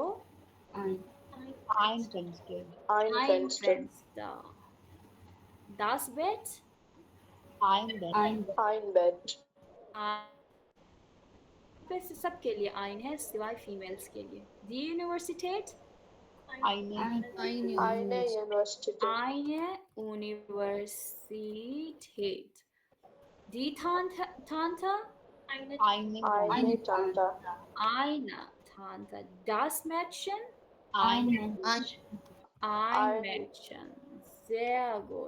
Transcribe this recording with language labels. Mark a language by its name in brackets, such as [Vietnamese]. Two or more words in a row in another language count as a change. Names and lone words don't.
[German] ein Fenster, ein Fenster, das Bett, ein Bett, [Hindi] पे से सबके लिए आइन है सिवाय फीमेल्स के लिए। [German] die Universität, आईने, eine Universität। Die Tante, आईने, eine Tante। Das Mädchen, आईने, ein Mädchen। Sehr gut.